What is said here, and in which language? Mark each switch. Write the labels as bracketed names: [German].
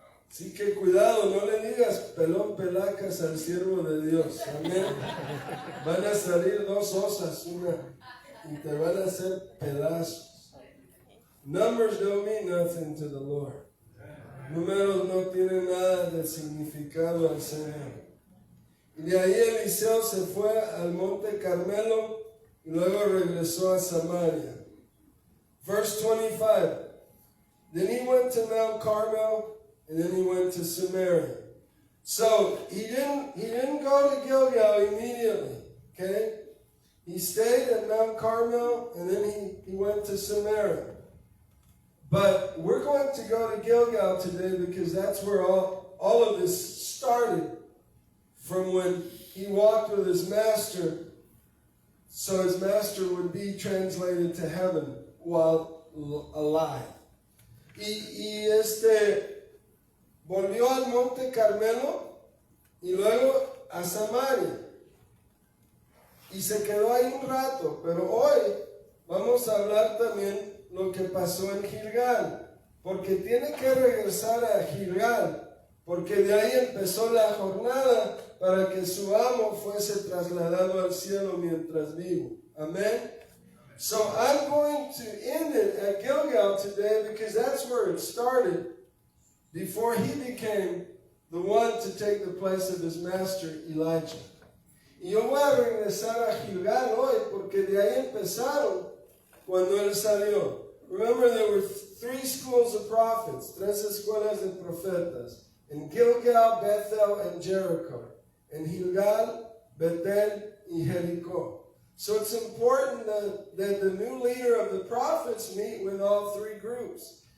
[Spanish] Así que cuidado, no le digas pelón pelacas al siervo de Dios. Amén. Van a salir 2 osas, una, y te van a hacer pedazos. [English] Numbers don't mean nothing to the Lord. [Spanish] Números no tienen nada de significado al Señor. Y de ahí Eliseo se fue al monte Carmelo y luego regresó a Samaria. [English] Verse 25. Then he went to Mount Carmel and then he went to Samaria. So he didn't go to Gilgal immediately. Okay? He stayed at Mount Carmel and then he went to Samaria. But we're going to go to Gilgal today because that's where all of this started, from when he walked with his master, so his master would be translated to heaven while alive. [Spanish] Y volvió al monte Carmelo y luego a Samaria. Y se quedó ahí un rato, pero hoy vamos a hablar también lo que pasó en Gilgal, porque tiene que regresar a Gilgal, porque de ahí empezó la jornada para que su amo fuese trasladado al cielo mientras vivo. Amén. [English] So I'm going to end it at Gilgal today because that's where it started before he became the one to take the place of his master Elijah. [Spanish] Y yo voy a regresar a Gilgal hoy porque de ahí empezaron cuando él salió. [English] Remember, there were 3 schools of prophets, [Spanish] 3 escuelas de profetas, [English] in Gilgal, Bethel, and Jericho, in Gilgal, Betel, y Jericó. So it's important that the new leader of the prophets meet with all 3 groups.